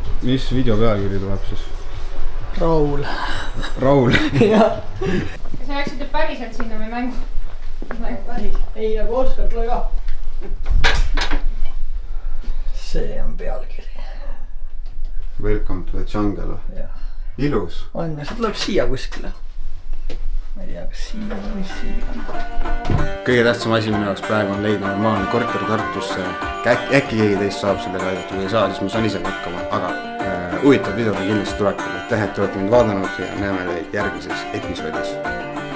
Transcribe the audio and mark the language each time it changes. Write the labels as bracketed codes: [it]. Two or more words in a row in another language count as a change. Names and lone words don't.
[et] mis video pealkiri tuleb siis? Raul. Raul. jah. kas sa läksid päriselt sinna või mängu? Päris. Ei, nagu Oskar, tule ka. See on pealkiri. [en] Welcome to the jungle. [et] Ilus. On ja see tuleb siia kuskile. Ma ei tea, kas siia või siia. Kõige tähtsam asi minu jaoks praegu on leida normaalne korter Tartusse. Äkki keegi teist saab sellega aidata, kui ei saa, siis ma saan ise hakkama. Aga huvitav videole kindlasti tulekul. Aitäh, et olete mind vaadanud ja näeme teid järgmises episoodis.